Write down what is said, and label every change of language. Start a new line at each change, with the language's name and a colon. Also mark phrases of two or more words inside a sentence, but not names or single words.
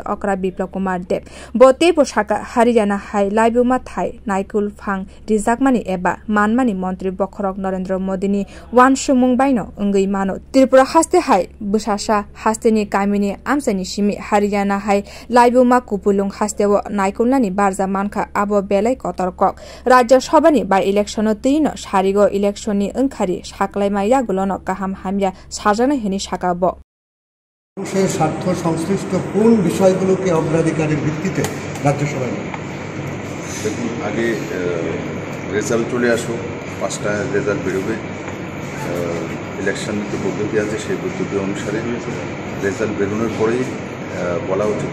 Bodo: Okra Biplab कुमार देव बोते पोशाका हरियाणा हाई लाइबुमा थाई नाइकुल फांग रिजाकमानि एबा मानमानि मंत्री बखरक नरेंद्र मोदीनि वान सुमुं बाइनो अंगै मानो त्रिपुरा हास्ते हाई बुसासा हास्तेनि कामिनि आमसानि सिमि हरियाणा हाई लाइबुमा कुपुलुं हास्तेवो नाइकुलनानि बारजा मानखा आबो बेलाय कतरक राज्य सभानि बाय इलेक्शन तैनो सारिगो इलेक्शननि अंखारि साकलाइमा यागुलनो गाहाम हामिया साजानाय हिनि साकाबो
Bangla: মানুষের স্বার্থ সংশ্লিষ্ট কোন বিষয়গুলোকে অগ্রাধিকারের ভিত্তিতে রাজ্যসভায় দেখুন আগে রেজাল্ট চলে আসুক 5টা রেজাল্ট বেরোবে ইলেকশন যে পদ্ধতি আছে সেই পদ্ধতি অনুসারে রেজাল্ট বেরোনোর পরেই বলা উচিত।